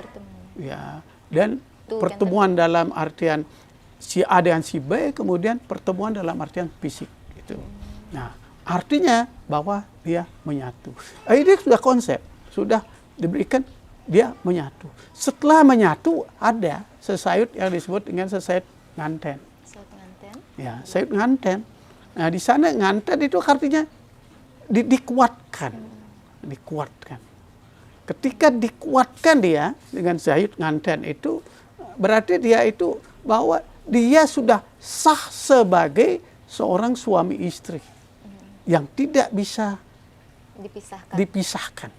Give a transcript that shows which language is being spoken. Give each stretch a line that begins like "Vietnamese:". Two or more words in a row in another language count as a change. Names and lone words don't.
Indonesian: Ya, dan pertemuan dalam artian si A dan si B, kemudian pertemuan dalam artian fisik itu. Nah, artinya bahwa dia menyatu. Ini sudah konsep, sudah diberikan dia menyatu. Setelah menyatu ada sesayut yang disebut dengan sesayut nganten. Ya, sayut nganten. Nah, di sana nganten itu artinya dikuatkan. Dikuatkan. Ketika dikuatkan dia dengan sayut nganten itu berarti dia itu bahwa dia sudah sah sebagai seorang suami istri yang tidak bisa dipisahkan.